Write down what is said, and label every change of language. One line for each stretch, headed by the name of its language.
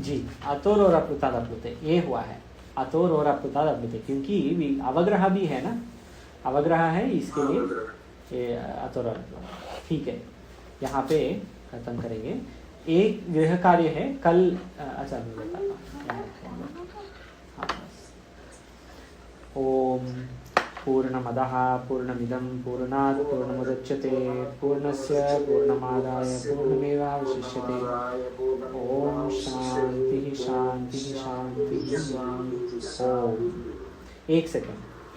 Hindi: जी, अतोर और अप्लुताद अप्लुते ये हुआ है, अतोर और अप्लुताद अप्लुते, क्योंकि अवग्रह भी है ना, अवग्रह है इसके लिए ये अतोर और अप्लुताद। ठीक है, यहाँ पे खत्म करेंगे। एक गृह कार्य है कल, अच्छा मैं बताता हूँ।
Sanskrit: ओम पूर्णमदः पूर्णमिदं पूर्णात् पूर्णमुदच्यते पूर्णस्य पूर्णमादाय पूर्णमेवावशिष्यते। ओम शांति शांति शांति।
Hindi: ओम एक सेकंड।